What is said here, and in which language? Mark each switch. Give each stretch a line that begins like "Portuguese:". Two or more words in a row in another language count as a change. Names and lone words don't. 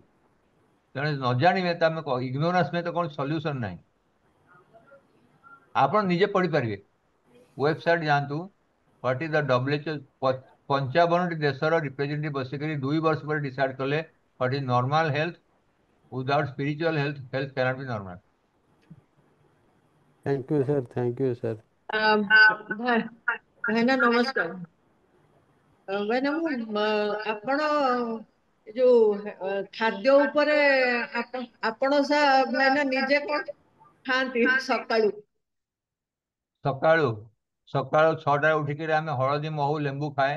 Odia: ତେଣୁ ନ ଜାଣିବେ ତ ଆମେ ଇଗ୍ନୋରାନ୍ସ ପାଇଁ ତ କୌଣସି ସଲ୍ୟୁସନ ନାହିଁ। ଆପଣ ନିଜେ ପଢିପାରିବେ, ୱେବସାଇଟ୍ ଯାଆନ୍ତୁ,
English: what is the WHO
Odia: 55ଟି ଦେଶର ରିପ୍ରେଜେଣ୍ଟେଟିଭ୍ ବସିକରି 2 ବର୍ଷ ପରେ ଡିସାଇଡ୍ କଲେ
English: what is normal health, without spiritual health health cannot be normal. Thank you sir, thank you sir.
Odia: ଭାଇନା ନମସ୍କାର। ଭାଇନା ଆପଣ ଯୋଉ ଖାଦ୍ୟ ଉପରେ ଆପଣ ଭାଇନା ନିଜେ କଣ ଖାଆନ୍ତି ସକାଳୁ? ସକାଳୁ ସକାଳୁ 6ଟାରେ ଉଠିକିରି ଆମେ ହଳଦୀ ମହୁ ଲେମ୍ବୁ ଖାଏ।